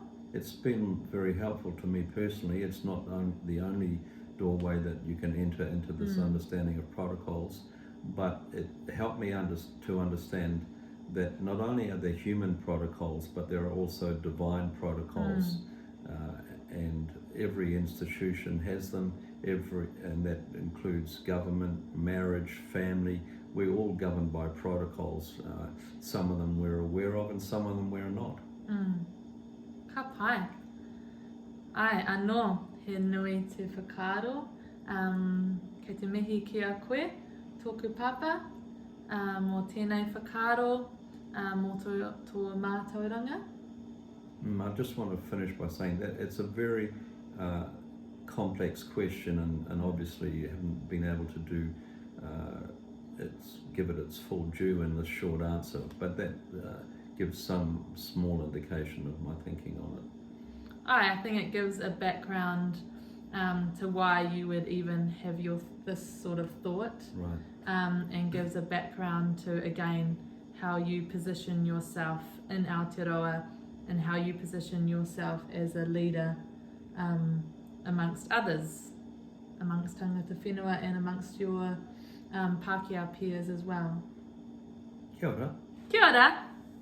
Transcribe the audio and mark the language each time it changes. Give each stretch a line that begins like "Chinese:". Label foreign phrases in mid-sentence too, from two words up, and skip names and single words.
English: It's been very helpful to me personally. It's not the only doorway that you can enter into this understanding of protocols, but it helped me to understand that not only are there human protocols, but there are also divine protocols, and every institution has them. And that includes government, marriage, family. We're all governed by protocols. Some of them we're aware of, and some of them we're not.
Māori: Ka pai. Ai, anō, he nui te whakaaro. Kei te mihi ki a koe, tōku papa, mō tēnei whakaaro, mō tō mātauranga.
English: I just want to finish by saying that it's a very complex question, and obviously you haven't been able to give it its full due in this short answer, but that gives some small indication of my thinking on it. I think it gives a background to why you would even have this sort of thought, right. And gives a background to, again, how you position yourself in Aotearoa and how you position yourself as a leader amongst others, amongst
Māori: tangata whenua
English: and amongst your Pākehā peers as well.
Māori: Kia ora. Kia ora!